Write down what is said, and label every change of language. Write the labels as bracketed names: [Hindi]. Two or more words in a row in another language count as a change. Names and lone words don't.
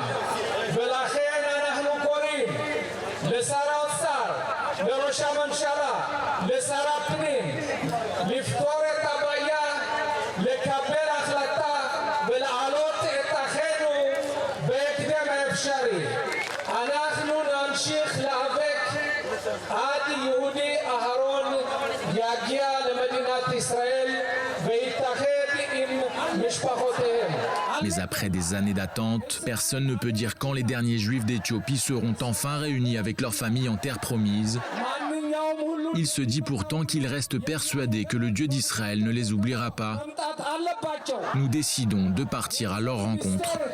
[Hebrew] ולכן אנחנו קוראים לשר האוצר, לראש הממשלה, לשר הפנים, לפתור את הבעיה, לקבל החלטה ולהעלות את אחינו בהקדם האפשרי. אנחנו נמשיך להיאבק עד יהודי אהרון יגיע למדינת ישראל ויתאחד עם משפחותיהם. [French] Mais après des années d'attente, personne ne peut dire quand les derniers juifs d'Éthiopie seront enfin réunis avec leurs familles en terre promise. Il se dit pourtant qu'il reste persuadé que le Dieu d'Israël ne les oubliera pas. Nous décidons de partir à leur rencontre.